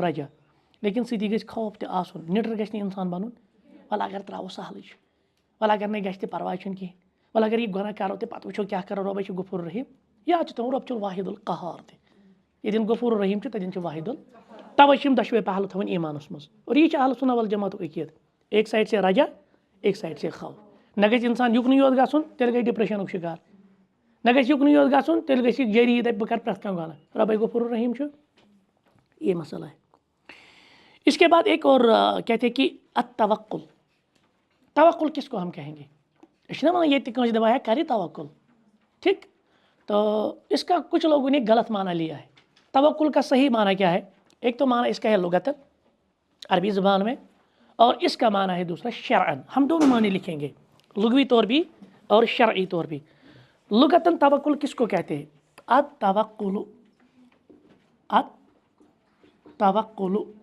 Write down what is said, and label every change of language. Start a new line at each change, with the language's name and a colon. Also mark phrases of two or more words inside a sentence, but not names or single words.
Kashmiri: یہِ چھُ رجا. لیکن سۭتی گژھِ خوف تہِ آسُن نِٹر گژھِ نہٕ اِنسان بَنُن وَلہٕ اگر ترٛاوو سہلٕے چھُ وَلہٕ اگر نہٕ گژھِ تہِ پَرواے چھُنہٕ کِہیٖنۍ وَلہٕ اگر یہِ گۄناہ کَرو تہِ پَتہٕ وٕچھو کیٛاہ کَرو رۄبَے چھُ غفور رحیٖم یا چھُ تِمن رۄب چھُ
Arabic: الواحد القہار
Kashmiri: تہِ ییٚتٮ۪ن غفور رحیٖم چھُ تَتٮ۪ن چھُ واحد تَوَے چھِ یِم دۄشوے پہلو تھاوٕنۍ ایٖمانَس منٛز اور یہِ چھِ اہل سنہ والجماعتُک عقیٖدٕ
Urdu: ایک سایڈ سے رجا ایک سایڈ سے خوف
Kashmiri: نہ گژھِ اِنسان یُکنُے یوت گژھُن تیٚلہِ گژھِ ڈِپریشنُک شِکار نہ گژھِ یُکنُے یوت گژھُن تیٚلہِ گژھِ یہِ جٔری دَپہِ بہٕ کَرٕ پرٛٮ۪تھ کانٛہہ گۄناہ رۄبَے غفور رحیٖم چھُ یہ مسئلہ
Urdu: ہے اس کے بعد ایک اور کہتے ہیں کہ التوکل توکل کس کو ہم کہیں گے اس نے نا
Kashmiri: یہ کانٛسہِ دپان ہے کری توکل
Urdu: ٹھیک تو اس کا کچھ لوگوں نے غلط معنی لیا ہے توکل کا صحیح معنی کیا ہے ایک تو معنی اس کا ہے لغتاً عربی زبان میں اور اس کا معنی ہے دوسرا شرعاً ہم دونوں معنی لکھیں گے لغوی طور بھی اور شرعی طور بھی لغتاً توکل کس کو کہتے ہیں
Arabic: التوکل التوکل